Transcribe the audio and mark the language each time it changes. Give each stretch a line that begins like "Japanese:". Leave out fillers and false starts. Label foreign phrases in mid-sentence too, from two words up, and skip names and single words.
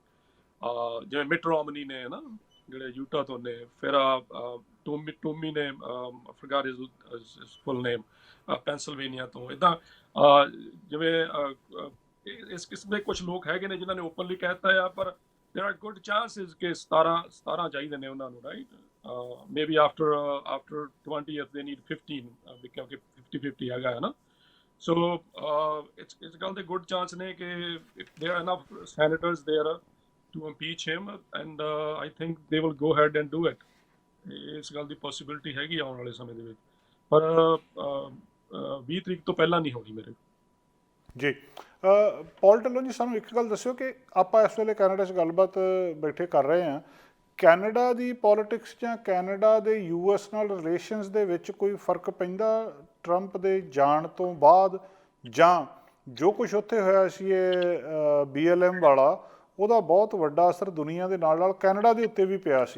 Punjabi: ਜਿਵੇਂ ਮਿਟ ਰੋਮਨੀ ਨੇ ਨਾ, ਜਿਹੜੇ ਯੂਟਾ ਤੋਂ ਨੇ, ਫਿਰ ਟੋਮੀ ਨੇ,
English: forgot his full name,
Punjabi: ਪੈਂਸਿਲਵੇਨੀਆ ਤੋਂ। ਇੱਦਾਂ ਜਿਵੇਂ ਇਸ ਕਿਸਮ ਦੇ ਕੁਝ ਲੋਕ ਹੈਗੇ ਨੇ ਜਿਨ੍ਹਾਂ ਨੇ ਓਪਨਲੀ ਕਹਿ ਦਿੱਤਾ ਆ। ਪਰ
English: there are good chances
Punjabi: ਕਿ 17 ਚਾਹੀਦੇ ਨੇ ਉਹਨਾਂ ਨੂੰ, ਰਾਈਟ?
English: Maybe after 20th they need 15
Punjabi: ਕਿਉਂਕਿ 50-50 ਹੈਗਾ ਹੈ ਨਾ।
English: So
Punjabi: ਇਸ ਗੱਲ ਦੇ
English: good chance
Punjabi: ਨੇ ਕਿ
English: there are enough senators there to impeach him, and I think they will go ahead and do it.
Punjabi: ਇਸ ਗੱਲ ਦੀ ਪੋਸਿਬਿਲਿਟੀ ਹੈਗੀ ਆਉਣ ਵਾਲੇ ਸਮੇਂ ਦੇ ਵਿੱਚ, ਪਰ 20 ਤਰੀਕ ਤੋਂ ਪਹਿਲਾਂ ਨਹੀਂ ਹੋਣੀ ਮੇਰੇ। ਜੀ ਪੌਲ ਢਿੱਲੋਂ ਜੀ, ਸਾਨੂੰ ਇੱਕ ਗੱਲ ਦੱਸਿਓ ਕਿ ਆਪਾਂ ਇਸ ਵੇਲੇ ਕੈਨੇਡਾ 'ਚ ਗੱਲਬਾਤ ਬੈਠੇ ਕਰ ਰਹੇ ਹਾਂ, ਕੈਨੇਡਾ ਦੀ ਪੋਲੀਟਿਕਸ ਜਾਂ ਕੈਨੇਡਾ ਦੇ US ਨਾਲ ਰਿਲੇਸ਼ਨਸ ਦੇ ਵਿੱਚ ਕੋਈ ਫਰਕ ਪੈਂਦਾ ਟਰੰਪ ਦੇ ਜਾਣ ਤੋਂ ਬਾਅਦ, ਜਾਂ ਜੋ ਕੁਛ ਉੱਥੇ ਹੋਇਆ ਸੀ ਇਹ BLM ਵਾਲਾ, ਉਹਦਾ ਬਹੁਤ ਵੱਡਾ ਅਸਰ ਦੁਨੀਆ ਦੇ ਨਾਲ ਨਾਲ ਕੈਨੇਡਾ ਦੇ ਉੱਤੇ ਵੀ ਪਿਆ ਸੀ।